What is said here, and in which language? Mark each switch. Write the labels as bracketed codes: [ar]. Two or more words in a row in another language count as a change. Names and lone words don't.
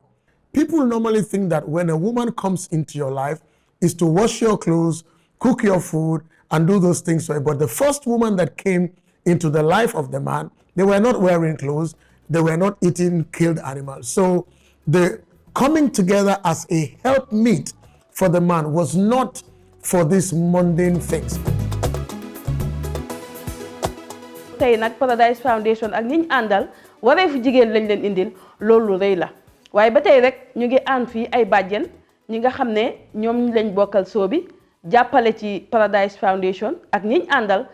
[en] People normally think that when a woman comes into your life is to wash your clothes, cook your food, and do those things for you. But the first woman that came into the life of the man, they were not wearing clothes, they were not eating killed animals. So the coming together as a helpmeet for the man was not for these mundane things. [wo] tey nag Paradise Foundation ak ñi ñu àndal wareefu jigéen lañ leen indil loolu rëy la waaye ba tey rek ñu ngi ànd fii ay bàjjen ñi nga xam ne ñoom lañ bokkal soo bi jàppale ci Paradise Foundation ak ñi ñu àndal.